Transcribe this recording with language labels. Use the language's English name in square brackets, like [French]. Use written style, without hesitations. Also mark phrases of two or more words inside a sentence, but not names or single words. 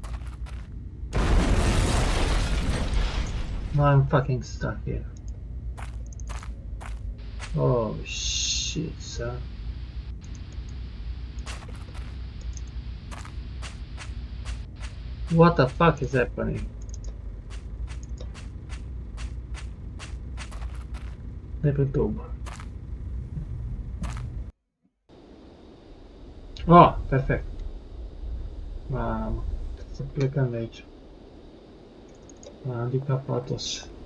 [English] I'm fucking stuck here. Oh shit, sir. What the fuck is happening? [Romanian] De pe tub. [English] Oh, perfect. [Romanian] Mamă, să plecăm de aici. Adică patos.